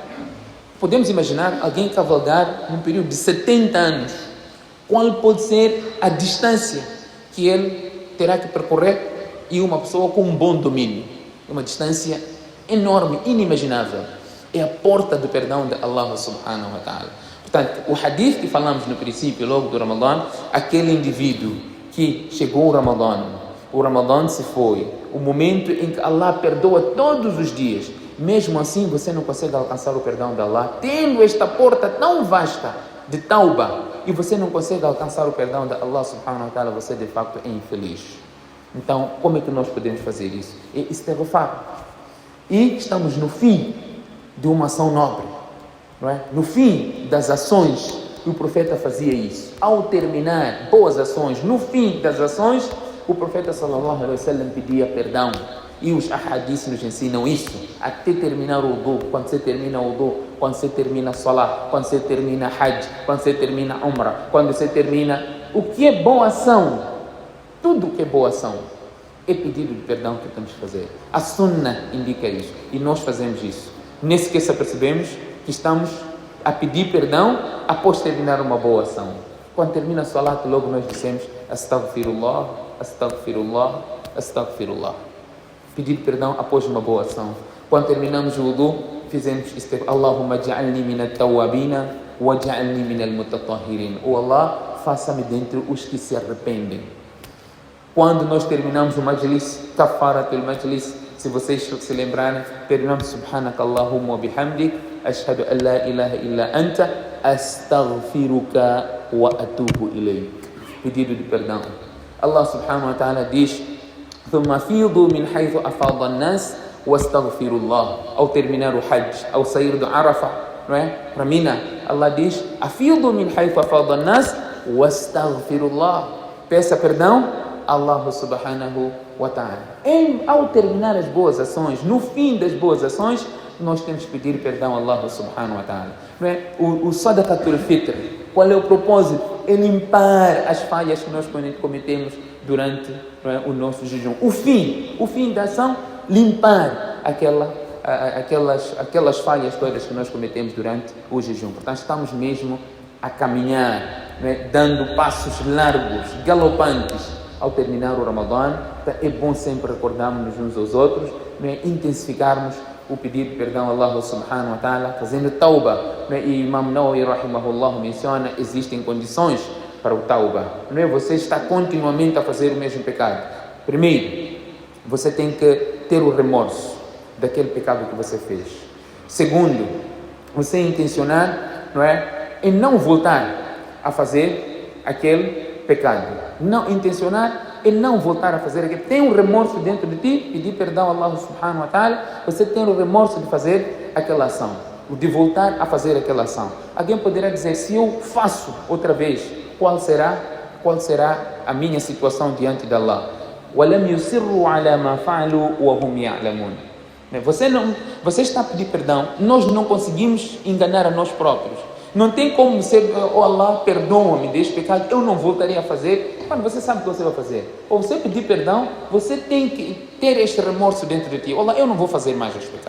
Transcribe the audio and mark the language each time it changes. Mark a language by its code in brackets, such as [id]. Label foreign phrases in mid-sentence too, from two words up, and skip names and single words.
[pt] Podemos imaginar alguém cavalgar num período de 70 anos, qual pode ser a distância que ele terá que percorrer, e uma pessoa com um bom domínio, uma distância enorme, inimaginável. É a porta do perdão de [ar] الله سبحانه وتعالى. [pt] Portanto, o hadith que falamos no princípio, logo do Ramadã, aquele indivíduo que chegou o Ramadã se foi, o momento em que Allah perdoa todos os dias, mesmo assim você não consegue alcançar o perdão de Allah, tendo esta porta tão vasta de tauba, e você não consegue alcançar o perdão de [ar] الله سبحانه وتعالى, [pt] você de facto é infeliz. Então, como é que nós podemos fazer isso? É istighfar. E estamos no fim de uma ação nobre, não é? No fim das ações, o profeta fazia isso. Ao terminar boas ações, no fim das ações, o profeta [ar] صلى الله عليه وسلم [pt] pedia perdão. E os ahadith nos ensinam isso, até terminar o wudu. Quando você termina o wudu, quando você termina a salah, quando você termina hajj, quando você termina a umrah, quando você termina o que é boa ação, tudo que é boa ação é pedido de perdão que temos que fazer. A sunnah indica isso e nós fazemos isso. Nem sequer percebemos que estamos a pedir perdão após terminar uma boa ação. Quando termina a salat, logo nós dizemos [ar] أستغفر الله أستغفر الله أستغفر الله. [pt] Pedir perdão após uma boa ação. Quando terminamos o wudu, fizemos [ar] اللهم اجعلني من التوابين واجعلني من المتطهرين. [pt] O Allah, faça-me dentre os que se arrependem. Quando nós terminamos o majlis, [ar] كفارة المجلس, [pt] se vocês se lembrarem, terminamos [ar] سبحانك اللهم وبحمدك أشهد أن لا إله إلا أنت أستغفرك وأتوب إليك. [pt] Pedido de perdão. [ar] الله سبحانه وتعالى diz: ثم أفيضوا من حيث أفاض الناس واستغفروا الله. [pt] Ao terminar o Hajj, ao sair do Arafah, não é? Para Mina, Allah diz: [ar] أفيضوا من حيث أفاض الناس واستغفروا الله. [pt] Peça perdão a [ar] الله سبحانه وتعالى. [pt] Ao terminar as boas ações, no fim das boas ações, nós temos que pedir perdão a [ar] الله سبحانه وتعالى. [pt] Não é? O Sadaqatul Fitr, qual é o propósito? É limpar as falhas que nós cometemos durante, não é, o nosso jejum. O fim da ação, limpar aquelas falhas todas que nós cometemos durante o jejum. Portanto, estamos mesmo a caminhar, não é, dando passos largos, galopantes ao terminar o Ramadã. É bom sempre recordarmos uns aos outros, não é, intensificarmos o pedido de perdão a [ar] الله سبحانه وتعالى, [pt] fazendo tauba. E Imam Nawawi rahimahullah menciona: existem condições para o tauba. Não é você está continuamente a fazer o mesmo pecado. Primeiro, você tem que ter o remorso daquele pecado que você fez. Segundo, você intencionar, não é, em não voltar a fazer aquele pecado. Não intencionar e não voltar a fazer aquilo. Tem um remorso dentro de ti, pedir perdão a [ar] الله سبحانه وتعالى, [pt] você tem o remorso de fazer aquela ação, de voltar a fazer aquela ação. Alguém poderá dizer: se eu faço outra vez, qual será a minha situação diante de Allah? [ar] وَلَمْ يُصِرُّوا عَلَى مَا فَعَلُوا وَهُمْ يَعْلَمُونَ. [pt] Você está a pedir perdão, nós não conseguimos enganar a nós próprios. Não tem como ser: oh Allah, perdoa-me deste pecado, eu não voltarei a fazer. Quando você sabe o que você vai fazer, ou você pedir perdão, você tem que ter este remorso dentro de ti: oh Allah, eu não vou fazer mais este pecado.